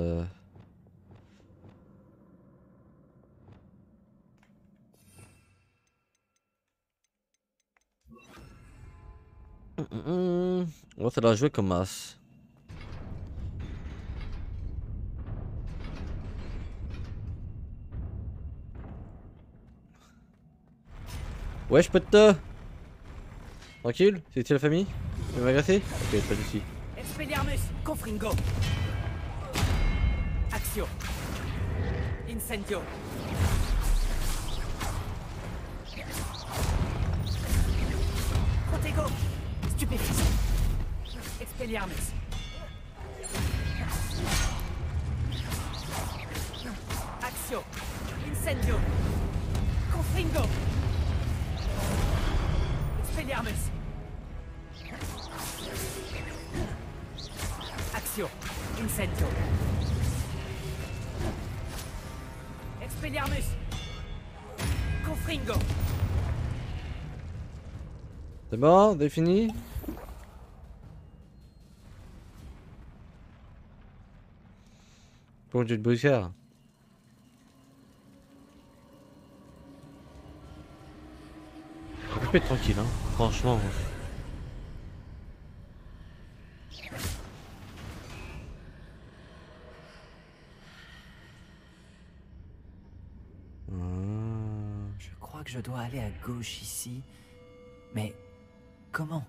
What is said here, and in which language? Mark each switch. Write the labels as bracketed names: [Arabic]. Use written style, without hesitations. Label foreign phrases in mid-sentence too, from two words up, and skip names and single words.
[French] On va ça la jouer comme as. Ouais, je peux te... Tranquille, c'est la famille? Tu veux m'agresser? Ok, pas de soucis. Expelliarmus, Confringo. Accio. Incendio. Protego. Stupéfice. Expelliarmus. Accio. Incendio. Confringo. Expelliarmus. Accio. Incendio. Expelliarmus. Confringo. C'est bon, défini? Pour du boucher. On peut être tranquille, hein, franchement. Je crois que je dois aller à gauche ici. Mais comment?